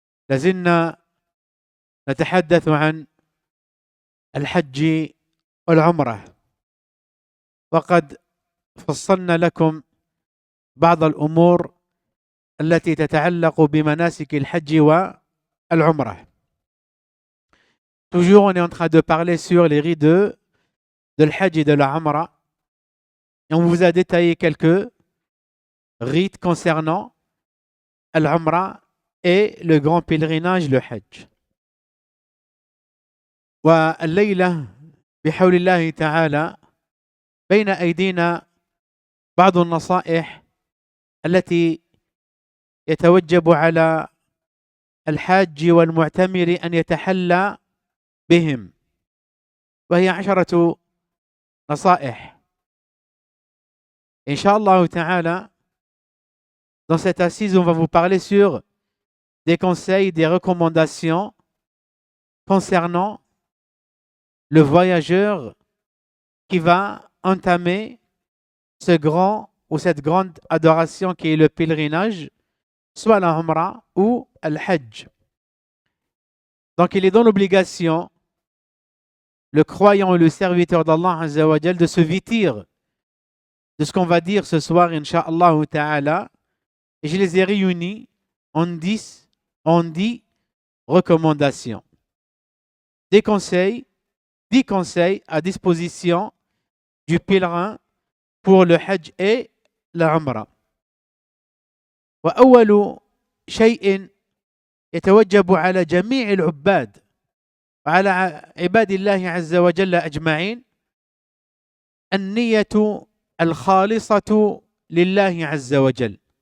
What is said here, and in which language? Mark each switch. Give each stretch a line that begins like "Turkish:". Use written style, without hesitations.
Arabic: لازلنا نتحدث عن الحج والعمرة، وقد فصلنا لكم بعض الأمور التي تتعلق بمناسك الحج والعمرة.
French: Toujours on est en train de parler sur les rites de l'Hajj et de la Umrah, et on vous a détaillé quelques rites concernant l'Umrah et le grand pèlerinage, le Hajj.
Arabic: والليلة بحول الله تعالى بين أيدينا بعض النصائح التي يتوجب على الحاج والمعتمر أن يتحلى بهم، وهي 10 نصائح.
French: Inch'Allah ta'ala, dans cette assise, on va vous parler sur des conseils, des recommandations concernant le voyageur qui va entamer ce grand ou cette grande adoration qui est le pèlerinage, soit la Umrah ou le Hajj. Donc il est dans l'obligation, le croyant et le serviteur d'Allah Azza wa Jal, de se vêtir de ce qu'on va dire ce soir, Inch'Allah ta'ala. Et je les ai réunis en 10 recommandations. Des conseils, 10 conseils à disposition du pèlerin pour le Hajj et la Umrah.
Arabic: وأول شيء يتوجب على جميع العباد وعلى عباد الله عز وجل أجمعين النية الخالصة لله عز وجل.